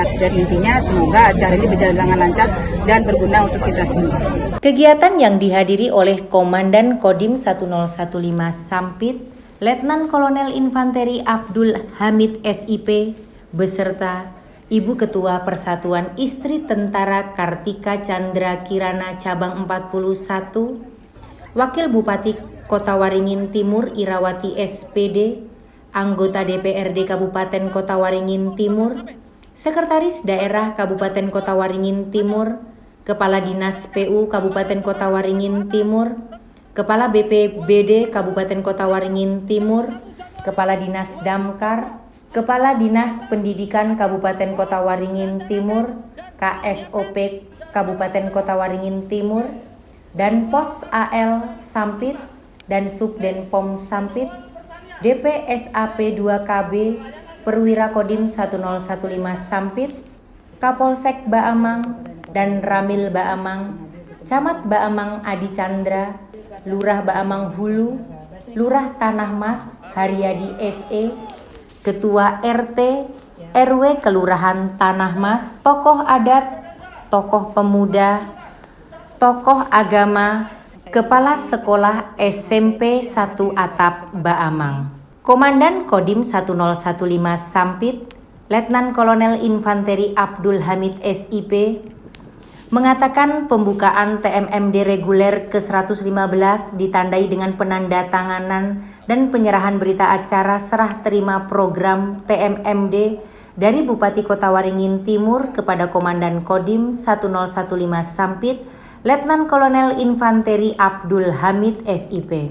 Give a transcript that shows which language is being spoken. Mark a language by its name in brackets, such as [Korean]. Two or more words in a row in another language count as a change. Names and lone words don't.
[Indonesian] Dan intinya semoga acara ini berjalan dengan lancar dan berguna untuk kita semua. Kegiatan yang dihadiri oleh Komandan Kodim 1015 Sampit, Letnan Kolonel Infanteri Abdul Hamid SIP, beserta Ibu Ketua Persatuan Istri Tentara Kartika Chandra Kirana Cabang 41, Wakil Bupati Kota Waringin Timur Irawati SPD, anggota DPRD Kabupaten Kota Waringin Timur, Sekretaris Daerah Kabupaten Kota Waringin Timur, Kepala Dinas PU Kabupaten Kota Waringin Timur, Kepala BPBD Kabupaten Kota Waringin Timur, Kepala Dinas Damkar, Kepala Dinas Pendidikan Kabupaten Kota Waringin Timur, KSOP Kabupaten Kota Waringin Timur, dan Pos AL Sampit dan Subdenpom Sampit, DPSAP 2KB, Perwira Kodim 1015 Sampit, Kapolsek Baamang dan Ramil Baamang, Camat Baamang Adi Chandra, Lurah Baamang Hulu, Lurah Tanah Mas Haryadi SE, Ketua RT, RW Kelurahan Tanah Mas, tokoh adat, tokoh pemuda, tokoh agama, Kepala Sekolah SMP 1 Atap Baamang. Komandan Kodim 1015 Sampit, Letnan Kolonel Infanteri Abdul Hamid SIP, mengatakan pembukaan TMMD reguler ke-115 ditandai dengan penandatanganan dan penyerahan berita acara serah terima program TMMD dari Bupati Kota Waringin Timur kepada Komandan Kodim 1015 Sampit, Letnan Kolonel Infanteri Abdul Hamid SIP.